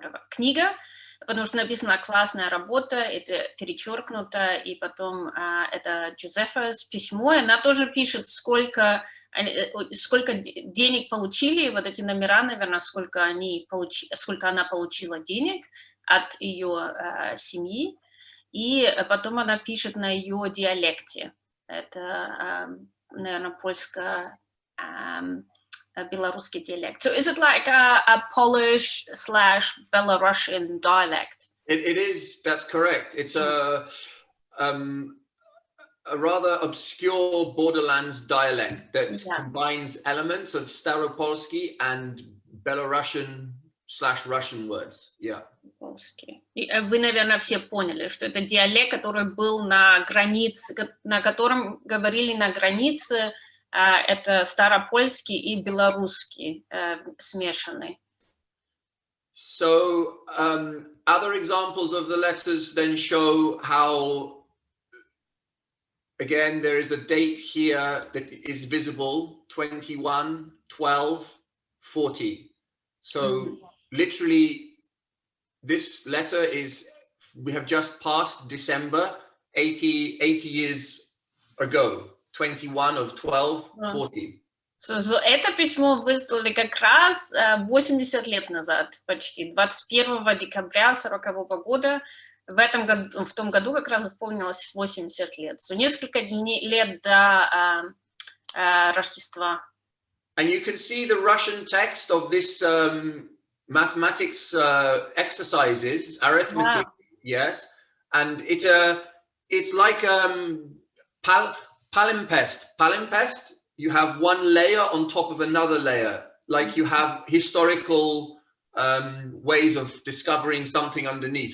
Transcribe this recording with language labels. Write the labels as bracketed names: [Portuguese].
[Russian] книга, потому что написана классная работа, это перечеркнуто, и потом это Юзефе's письмо, и она тоже пишет, сколько денег получили, вот эти номера, наверное, сколько она получила денег от ее семьи, и потом она пишет на ее диалекте. Это, наверное, польско-белорусский диалект. [English] So is it like a Polish/Belarusian dialect? It is, that's correct. It's a rather obscure borderlands dialect that combines elements of Staropolski and Belarusian/Russian words. Yeah. [Russian] Вы, наверное, все поняли, что это диалект, который был на границе, на котором говорили на границе, это старопольский и белорусский смешанный. [English] So other examples of the letters then show how, again, there is a date here that is visible, 21/12/40. So literally, this letter is, we have just passed December, 80 years ago, 21/12/40. [Russian] So это письмо выслали как раз 80 лет назад, почти, 21 декабря 1940 года. В том году как раз исполнилось 80 лет. So несколько лет до Рождества. [English] And you can see the Russian text of this mathematics exercises, arithmetic, yes, and it's like palimpsest. Palimpsest, you have one layer on top of another layer, like you have historical ways of discovering something underneath.